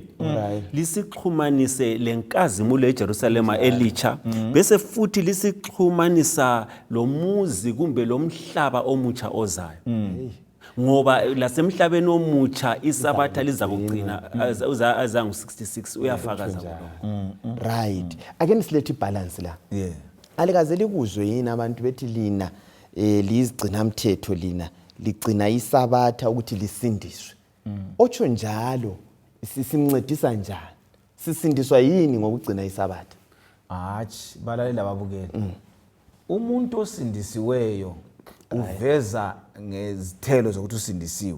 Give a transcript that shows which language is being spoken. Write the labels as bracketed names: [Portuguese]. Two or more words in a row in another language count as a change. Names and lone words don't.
[North Ndebele] Lisixhumanise lenkazimulo eJerusalem elitsha bese futhi lisixhumanisa lomuzi kumbe lomhlaba omutsha ozayo. Ngoba lasemhlabeni omutsha isabatha liza kugcina azangu 66 uyafakaza lokho. [English] Right. Again [North Ndebele] silethe balance la. Alikaze likuzwe yini abantu bethi lina lizigcina umthetho lina ligcina isabatha ukuthi lisindiswe. Otsho njalo simncedisa njani? Sisindiswa yini ngokugcina isabatha? Hatshi balalela babukela. Umuntu osindisiweyo uveza ngezithelo zokuthi usindisiwe.